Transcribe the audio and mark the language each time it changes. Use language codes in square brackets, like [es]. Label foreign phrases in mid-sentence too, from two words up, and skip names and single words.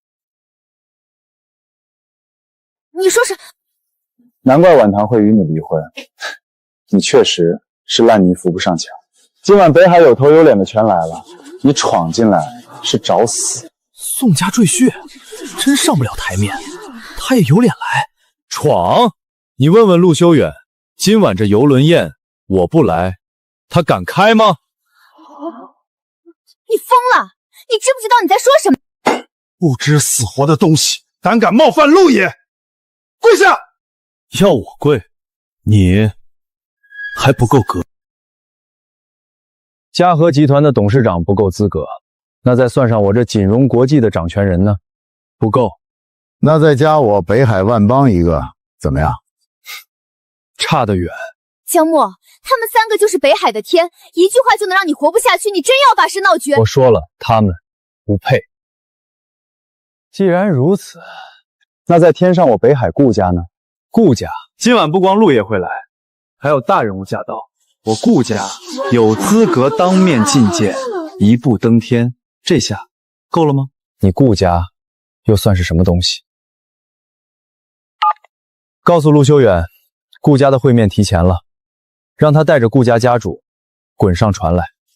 [zh] 你说是？难怪晚唐会与你離婚，你確實是爛泥扶不上牆。今晚北海有頭有臉的全來了，你闖進來是找死。宋家赘婿真上不了台面，他也有臉來闖？你問問陸修遠，今晚這遊輪宴我不來，他敢開嗎？你瘋了！你知不知道你在說什麼？不知死活的東西，膽敢冒犯陸爺，跪下！要我跪？你還不夠格。嘉禾集團的董事長不夠資格，那再算上我這錦榮國際的掌權人呢？不夠。那再加我北海萬邦一個，怎麼樣？差得遠。江墨，他們 3個就是北海的天，一句話就能讓你活不下去，你真要把事鬧绝？我說了，他们不配。既然如此，那在天上我北海顧家呢？顧家今晚不光陸爺會來，還有大人物駕到，我顧家有資格當面覲見，一步登天，這下夠了嗎？你顧家又算是什麼東西？告訴陸修遠，顧家的會面提前了，讓他帶着顧家家主滾上船來。